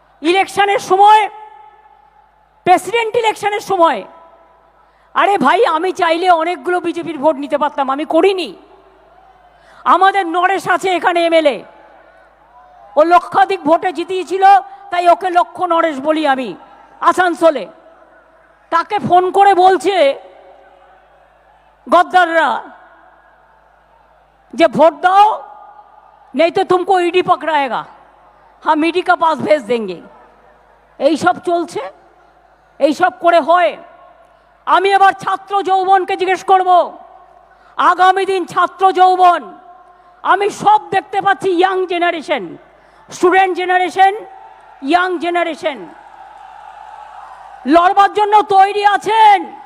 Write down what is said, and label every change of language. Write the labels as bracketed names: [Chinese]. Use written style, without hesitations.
[Bangla] ইলেকশনের সময়, প্রেসিডেন্ট ইলেকশনের সময়, আরে ভাই আমি চাইলে অনেকগুলো বিজেপির ভোট নিতে পারতাম, আমি করিনি। আমাদের নরেশ আছে এখানে এমএলএ, ও লক্ষাধিক ভোটে জিতিয়েছিল, তাই ওকে লক্ষ নরেশ বলি আমি, আসানসোলে। তাকে ফোন করে বলছে गद्दाररा যে ভোট দাও, [Hindi] नहीं तो तुमको ईडी पकड़ाएगा, हम ईडी का पास भेज देंगे। [Bangla] এই সব চলছে, এই সব করে হয়। আমি এবার ছাত্র যৌবনকে জিজ্ঞেস করব, আগামী দিন ছাত্র যৌবন আমি সব দেখতে পাচ্ছি, young generation, student generation, young generation লড়বার জন্য তৈরি আছেন?